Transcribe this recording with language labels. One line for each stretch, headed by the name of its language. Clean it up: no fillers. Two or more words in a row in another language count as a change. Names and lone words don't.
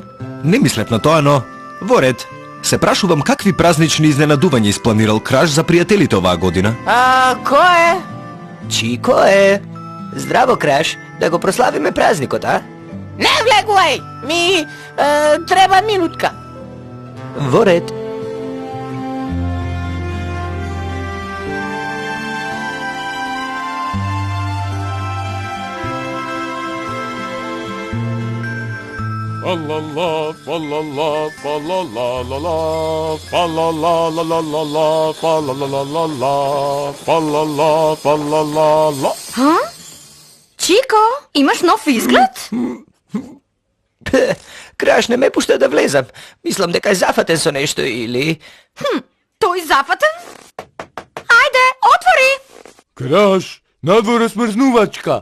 Macedonian: Не мислев на тоа, но во ред. Се прашувам какви празнични изненадувања испланирал Краш за пријателите оваа година. Кој е? Чико е. Здраво, Краш, да го прославиме празникот, а? Не влегувај! Ми треба минутка. Во ред. Fa-la-la, fa-la-la, fa-la-la-la-la, fa-la-la-la-la-la-la, fa-la-la-la-la-la, fa-la-la, fa-la-la-la. Ха? Чико, имаш нов изглед? Краш не ме пушта да влезам. Мислам дека е зафатен со нешто или... Тој зафатен? Ајде, отвори! Краш, надвор е смрзнувачка.